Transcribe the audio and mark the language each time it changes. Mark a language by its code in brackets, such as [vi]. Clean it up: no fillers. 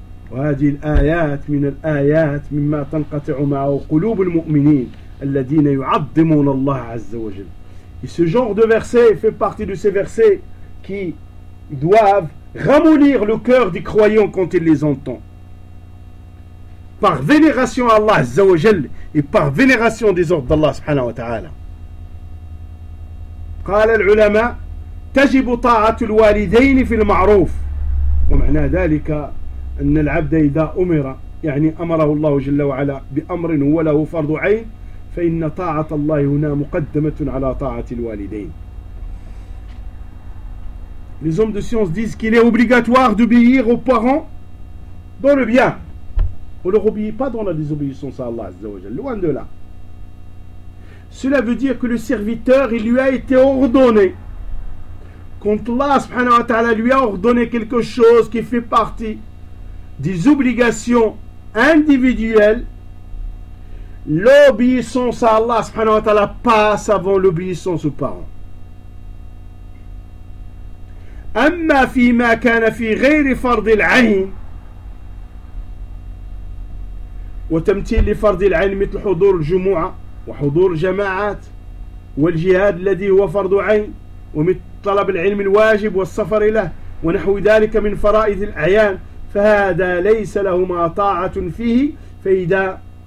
[ar] وَهَذِهِ الْآيَاتِ مِنَ الْآيَاتِ مِمَّا تَنْقَطِعُ مَعَهُ قُلُوبُ الْمُؤْمِنِينَ الَّذِينَ يُعَظِّمُونَ اللَّهَ عَزَّ وَجَلَّ. [fr] Et ce genre de verset fait partie de ces versets qui doivent ramollir le cœur des croyants quand ils les entendent. Par vénération à Allah Azza wa Jal et par vénération des ordres d'Allah subhanahu wa ta'ala. [ar] قال العلماء تجب طاعة الوالدين في المعروف ومعنى ذلك أن العبد إذا أمر يعني أمره الله جل وعلا بأمر هو له فرض عين فإن طاعة الله هنا مقدمة على طاعة الوالدين. [fr] Les hommes de science disent qu'il est obligatoire d'obéir aux parents dans le bien. On ne leur obéit pas dans la désobéissance à Allah Azza wa Jalla, loin de là. Cela veut dire que le serviteur, il lui a été ordonné. Quand Allah subhanahu wa ta'ala lui a ordonné quelque chose qui fait partie des obligations individuelles, l'obéissance à Allah subhanahu wa ta'ala passe avant l'obéissance aux parents. [ar] أما فيما كان في غير فرض العين وتمثيل فرض العين مثل حضور الجمعة وحضور الجماعات والجهاد الذي هو فرض عين ومثل طلب العلم الواجب والسفر له ونحو ذلك من فرائض الأعيان فهذا ليس لهما طاعة فيه فإذا